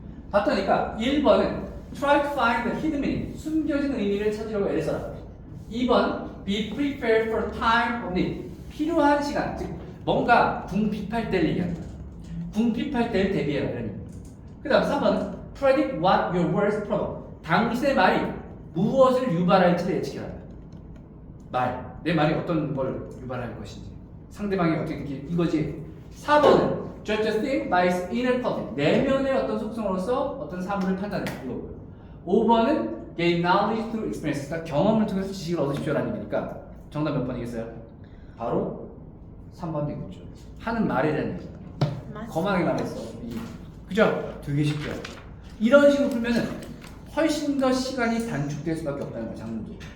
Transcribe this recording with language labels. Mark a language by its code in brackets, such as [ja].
[ko] 봤더니까 1번은 [en] try to find the hidden meaning, [ko] 숨겨진 의미를 찾으려고 애를 써라. 2번 [en] be prepared for time of need, [ko] 필요한 시간, 즉 뭔가 궁핍할 때를 얘기한다. 궁핍할 때를 대비해라. 그 그 다음 3번은 [en] predict what your words provoke. [ko] 당신의 말이 무엇을 유발할지를 예측해라. 내 말이 어떤 걸 유발할 것인지, 상대방이 어떻게 이거지. 4번은 [en] judge a thing by its inner quality. [ko] 내면의 어떤 속성으로서 어떤 사물을 판단해. 이거고요. 5번은 [en] gain knowledge through experience. [ko] 그러니까 경험을 통해서 지식을 얻으십시오라는 얘기니까 정답 몇 번이겠어요? 바로 3번 되겠죠. 하는 말에 대한 얘기. 거만하게 말했어. 그죠? 되게 쉽죠. 이런 식으로 풀면은 훨씬 더 시간이 단축될 수밖에 없다는 거야, 장문도.